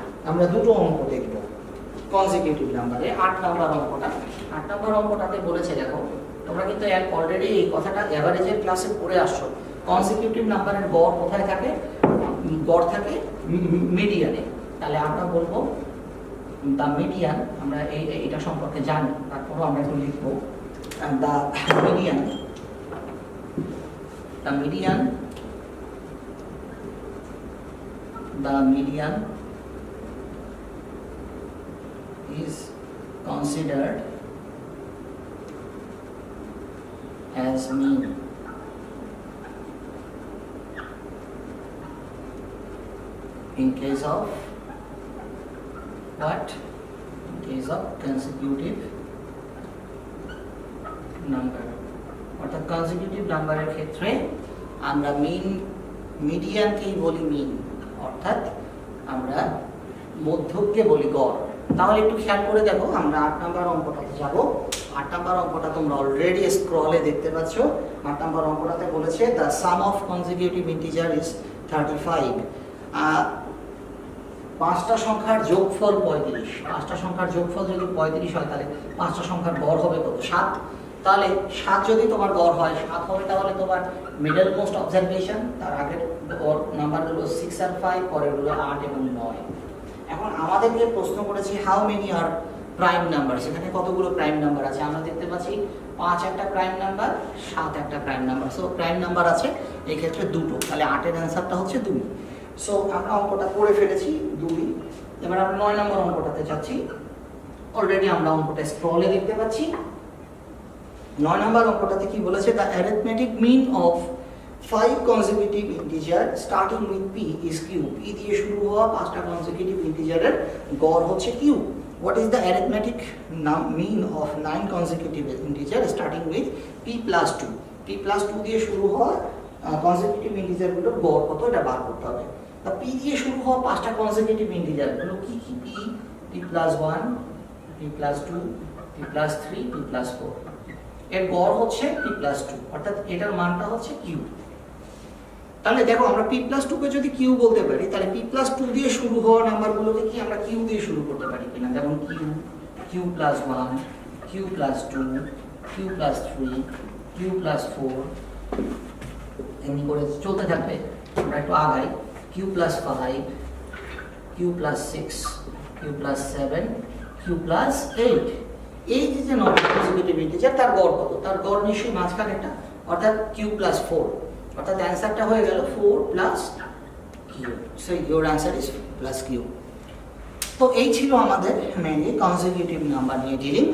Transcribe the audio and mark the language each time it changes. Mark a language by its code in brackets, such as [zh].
[bn] আমরা 2টো অঙ্ক দেখব কনজিকিউটিভ নাম্বারে। 8 নাম্বার অঙ্কটা, 8 নাম্বার অঙ্কটাতে বলেছে, দেখো তোমরা কিন্তু অলরেডি এই কথাটা এভারেজের ক্লাসে পড়ে আসছো। কনজিকিউটিভ নাম্বারের গড় কোথায় থাকে, গড় থাকে মিডিয়ানে। তাহলে আমরা বলবো দ্য মিডিয়ান, আমরা এটা সম্পর্কে জানি, তারপরও আমরা একটু লিখবো the median. [en] The median, the median is considered as mean. In case of what? In case of consecutive number. [bn] অর্থাৎ consecutive নাম্বারের ক্ষেত্রে আমরা মিডিয়ানকেই বলি মিন, অর্থাৎ আমরা মধ্যককে বলি গড়। তাহলে একটু খেয়াল করে দেখো, আমরা 8 নাম্বার অঙ্কটাতে যাব। 8 নাম্বার অঙ্কটা তোমরা অলরেডি স্ক্রলে দেখতে পাচ্ছ। 8 নাম্বার অঙ্কটাতে বলেছে [en] The sum of consecutive integer is 35। [bn] পাঁচটা সংখ্যার যোগফল 35। পাঁচটা সংখ্যার যোগফল যদি 35 হয় তাহলে পাঁচটা সংখ্যার গড় হবে কত? 7। তাহলে 7 যদি তোমার গড় হয় 7 হবে, তাহলে তোমার মিডল মোস্ট অবজারভেশন, তার আগের নাম্বারগুলো 6 আর 5, পরেরগুলো 8 এবং 9। এখন আমাদেরকে প্রশ্ন করেছে [en] how many are prime number, [bn] সেখানে কতগুলো প্রাইম নাম্বার আছে? আমরা দেখতে পাচ্ছি 5 একটা প্রাইম নাম্বার, 7 একটা prime number. So prime number আছে এই ক্ষেত্রে দুটো, তাহলে 8-এর অ্যান্সারটা হচ্ছে 2। সো আমরা অঙ্কটা করে ফেলেছি 2। এবার আমরা 9 নম্বর অঙ্কটাতে যাচ্ছি। অলরেডি আমরা অঙ্কটা স্ক্রলে দেখতে পাচ্ছি। 9 নম্বর অঙ্কটাতে কি বলেছে? [en] The arithmetic mean of 5 consecutive integer starting with p is q। [bn] p দিয়ে শুরু হওয়া 5টা consecutive ইন্টিজারের গড় হচ্ছে q। [en] What is the arithmetic mean of 9 consecutive integer starting with p plus 2? [bn] p plus 2 দিয়ে শুরু হওয়া consecutive ইন্টিজারগুলোর গড় কত, এটা বার করতে হবে। তা p দিয়ে শুরু হওয়া 5টা consecutive ইন্টিজারগুলো কি কি? [en] p plus 1, p plus 2, p plus 3, p plus 4। [bn] এর গড় হচ্ছে p plus 2, অর্থাৎ এটার মানটা হচ্ছে q। তাহলে দেখো, আমরা p plus 2 কে যদি q বলতে পারি, তাহলে p plus 2 দিয়ে শুরু হওয়া নাম্বারগুলোকে কি আমরা q দিয়ে শুরু করতে পারি কিনা? [en] যেমন q plus 1, q plus 2, q plus 3, q plus 4, এমনি করে চলতে থাকবে। [bn] আমরা একটু আগাই, [en] q plus 5, q plus 6, q plus 7, q plus 8। [bn] এই যে নন কনজিকিউটিভ ইন্টিজার, তার গড় কত? তার গড় নিশ্চয়ই মাঝখানে একটা, অর্থাৎ q plus 4। অর্থাৎ অ্যান্সারটা হয়ে গেল 4 plus q। [en] So your answer is plus q। [bn] তো এই ছিল আমাদের মেইনলি কনজিকিউটিভ নাম্বার নিয়ে ডিলিং।